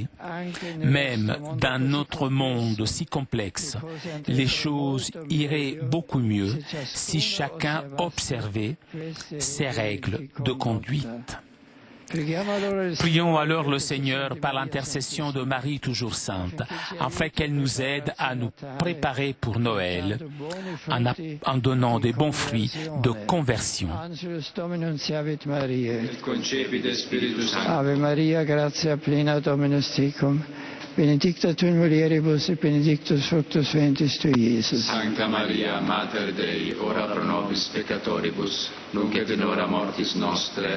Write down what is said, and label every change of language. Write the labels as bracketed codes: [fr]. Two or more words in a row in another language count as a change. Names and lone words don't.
[fr] Même dans notre monde si complexe, les choses iraient beaucoup mieux si chacun observait ces règles de conduite. Prions alors le Seigneur par l'intercession de Marie toujours sainte, afin qu'elle nous aide à nous préparer pour Noël, en donnant des bons fruits de conversion. [la] Ave Maria, gratia plena Dominus tecum, benedicta tu in mulieribus et benedictus fructus ventris tui, Iesus. Sancta Maria, Mater Dei, ora pro nobis peccatoribus, nunc et in hora mortis nostre.